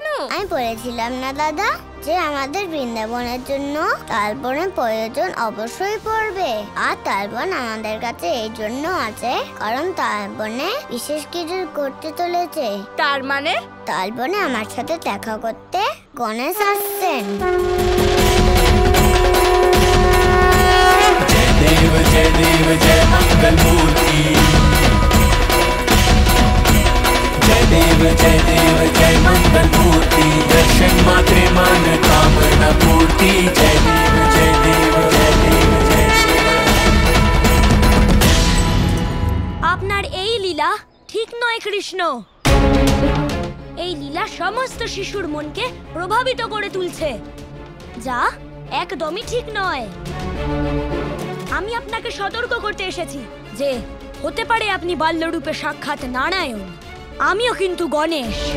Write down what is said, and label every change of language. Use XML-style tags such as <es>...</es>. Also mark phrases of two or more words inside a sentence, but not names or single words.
<bn>আমি বলেছিলাম না দাদা যে আমাদের বৃন্দাবনের জন্য তালবনে প্রয়োজন অবশ্যই পড়বে। আর তালবন আমাদের কাছে এই জন্য আছে কারণ তালবনে বিশেষ কিছু করতে চলেছে। তার মানে? তালবনে আমার সাথে দেখা করতে গণেশ আসছেন।</bn> <mr>जय देव जय मंगल मूर्ति। जय देव जय मंगल मूर्ति। दर्शन मात्रे मान कामना पूर्ति। जय देव जय देव जय देव जय।</mr> <bn>আপনার এই লীলা ঠিক নয় কৃষ্ণ। এই লীলা সমস্ত শিশুর মনকে প্রভাবিত করে তুলছে, যা একদমই ঠিক নয়। আমি আপনাকে সতর্ক করতে এসেছি যে হতে পারে আপনি বাল্যরূপে সাক্ষাৎ নারায়ণ, আমিও কিন্তু গণেশ।</bn>